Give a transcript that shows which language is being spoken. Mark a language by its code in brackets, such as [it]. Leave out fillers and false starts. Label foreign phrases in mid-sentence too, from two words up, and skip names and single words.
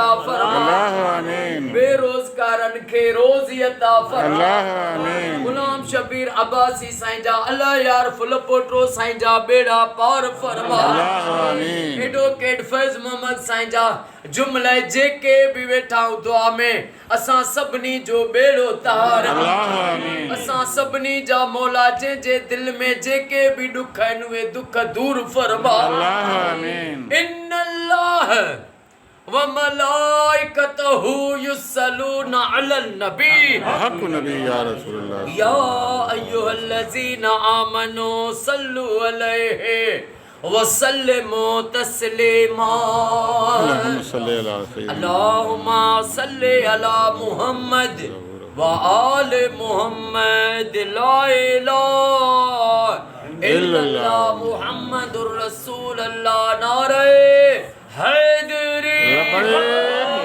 [sd] फरमा बेरोज़गारनि खे रोज़ी अता फरमा गुलाम शबीर अब्बासी साईं जा अल्लाह यार फुलपोटो साईं जा बेड़ा पार फरमा एडवोकेट फैज़ मोहम्मद साईं जा जुमले जेके भी वेठा दुआ में असां सभिनी जो बेड़ो तार असां सभिनी जा मौला जे दिल में जेके भी दुख आहिनि उहे दुख दूर फरमा [ar] إن الله وملائكته يصلون على النبي حق نبي يا رسول الله يا أيها الذين آمنوا صلوا عليه وسلموا تسليما اللهم صل على محمد وآل محمد لا إله إلا الله محمد رسول الله [ur] نعرۂ حیدری